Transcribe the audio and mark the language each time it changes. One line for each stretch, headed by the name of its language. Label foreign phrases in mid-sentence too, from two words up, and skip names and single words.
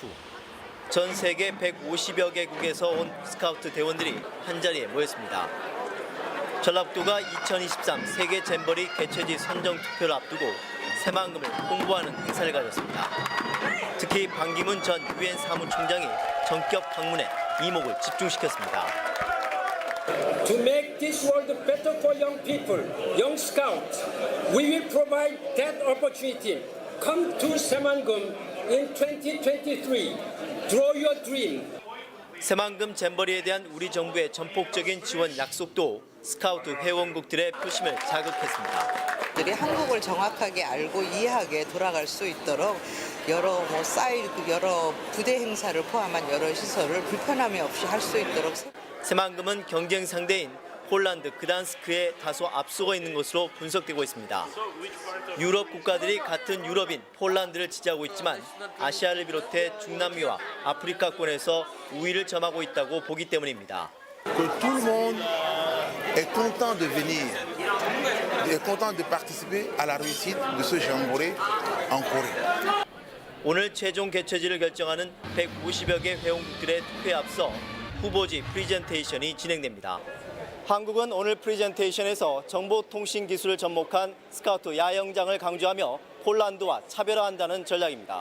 Korean: 전 세계 150여 개국에서 온 스카우트 대원들이 한자리에 모였습니다. 전라북도가 2023 세계 잼버리 개최지 선정 투표를 앞두고 새만금을 홍보하는 행사를 가졌습니다. 특히 반기문 전 유엔 사무총장이 전격 방문해 이목을 집중시켰습니다.
English: To make this world better for young people, young scouts, we will provide that opportunity. Come to Saemangum in 2023. Draw your dream.
Korean: 새만금 잼버리에 대한 우리 정부의 전폭적인 지원 약속도 스카우트 회원국들의 표심을 자극했습니다. 한국을 정확하게 알고 이해하게 돌아갈 수 있도록 여러 여러 부대 행사를 포함한 여러 시설을 불편함이 없이 할 수 있도록. 새만금은 경쟁 상대인 폴란드 그단스크에 다소 앞서고 있는 것으로 분석되고 있습니다. 유럽 국가들이 같은 유럽인 폴란드를 지지하고 있지만 아시아를 비롯해 중남미와 아프리카권에서 우위를 점하고 있다고 보기 때문입니다.
French: Que tout le monde est content de venir, est content de participer à la réussite de ce jamboree en Corée.
Korean: 오늘 최종 개최지를 결정하는 150여 개 회원국들의 투표에 앞서 후보지 프리젠테이션이 진행됩니다. 한국은 오늘 프리젠테이션에서 정보통신 기술을 접목한 스카우트 야영장을 강조하며 폴란드와 차별화한다는 전략입니다.